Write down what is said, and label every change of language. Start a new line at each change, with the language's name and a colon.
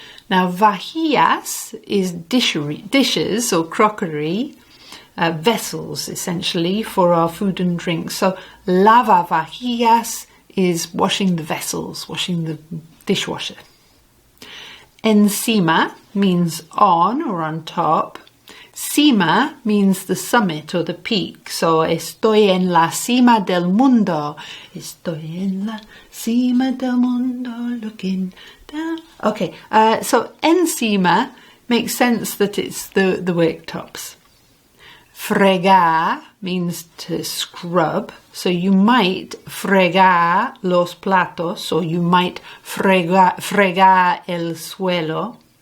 English: Now vajillas is dishes or crockery, vessels essentially for our food and drink. So lavavajillas is washing the vessels, washing the dishwasher. Encima means on or on top. Cima means the summit or the peak.
Spanish: So estoy en la cima del mundo. Estoy en la cima del mundo
English: looking down. Okay, so encima makes sense that it's the worktops. Fregar means to scrub. So you might
Spanish: fregar los platos,
English: or you might
Spanish: fregar el suelo.